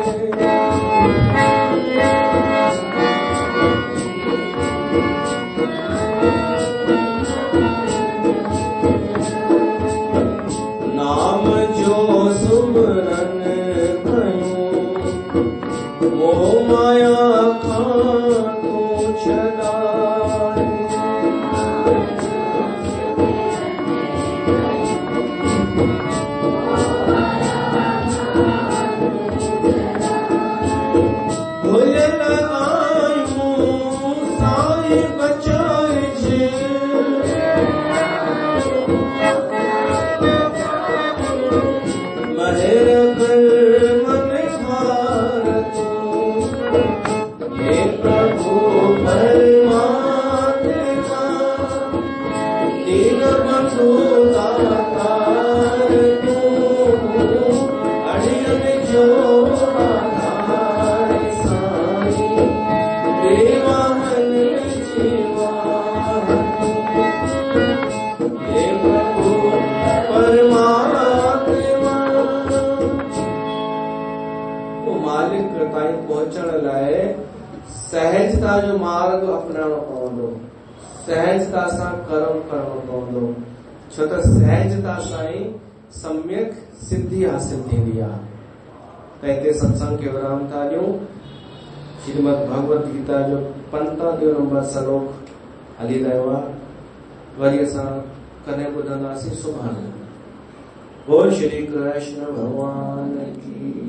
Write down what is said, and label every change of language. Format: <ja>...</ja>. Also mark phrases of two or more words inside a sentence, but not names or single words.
<sd>नाम जो सुमरन कयूं, मोह माया खां तू छॾाए। भुलियल आयूं साईं बचाइजे, महर कर मन खार तू। हे प्रभु परमात्मा दीन बंधु दातार तू, अड़ियन जो आधार साईं, बेवाहन जीवा तू। हे प्रभु परमात्मा तो मालिक ताईं पहुचण लाइ सहजता जो मार्ग अपनाइणो पवंदो, सहजता सां कर्म करणो पवंदो, छो त सहजता सां ई सम्यक सिद्धि हासिल थींदी आहे। त हिते सत्संग खे विराम था ॾियूं। श्रीमद् भगवत गीता जो 15 नंबर श्लोक हली रहियो आहे, वरी असां कॾहिं ॿुधंदासीं सुभाणे।</sd> <hi>बोल श्री कृष्ण भगवान की।</hi>